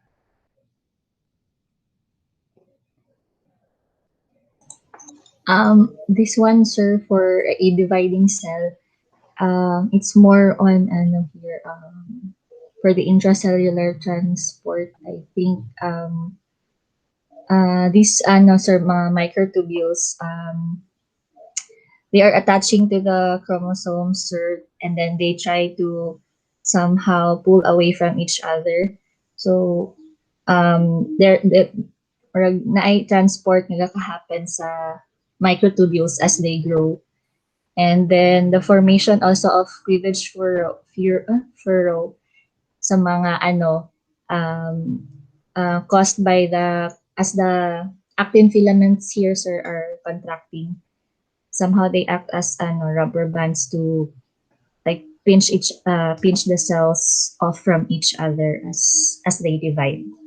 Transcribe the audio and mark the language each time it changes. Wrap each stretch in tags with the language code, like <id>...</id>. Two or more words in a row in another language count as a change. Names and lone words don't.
<en>This one, sir, for a dividing cell, it's more on ano here, for the intracellular transport. I think these ano, sir, mga microtubules, they are attaching to the chromosomes, sir, and then they try to somehow pull away from each other. So, they're or</en> <tl>na-transport nila kahappen sa</tl> <en>microtubules as they grow. And then the formation also of cleavage furrow</en> <tl>sa mga ano,</tl> <en>caused by the as the actin filaments here, sir, are contracting. Somehow they act as ano, rubber bands to like pinch the cells off from each other as they divide.</en>